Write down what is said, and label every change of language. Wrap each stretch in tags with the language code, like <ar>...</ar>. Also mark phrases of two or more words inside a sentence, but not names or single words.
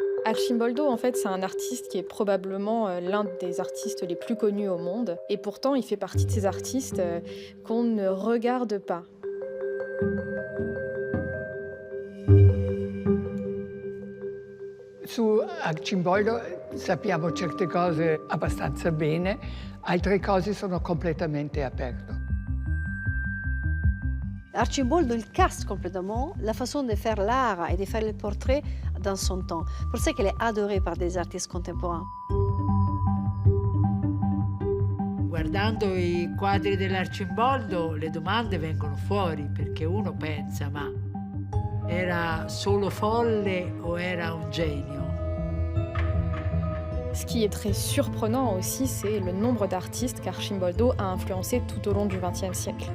<fr>Arcimboldo, en fait, c'est un artiste qui est probablement l'un des artistes les plus connus au monde. Et pourtant, il fait partie de ces artistes qu'on ne regarde pas.</fr> <it>Su Arcimboldo sappiamo certe cose abbastanza bene, altre cose sono completamente aperte.</it> <fr>Arcimboldo, il casse complètement la façon de faire l'art et de faire le portrait dans son temps. Pour ça qu'elle est adorée par des artistes contemporains.</fr> <it>Guardando i quadri dell'Arcimboldo le domande vengono fuori perché uno pensa ma era solo folle o era un genio?</it> <fr>Ce qui est très surprenant aussi, c'est le nombre d'artistes qu'Arcimboldo a influencés tout au long du XXe siècle.</fr>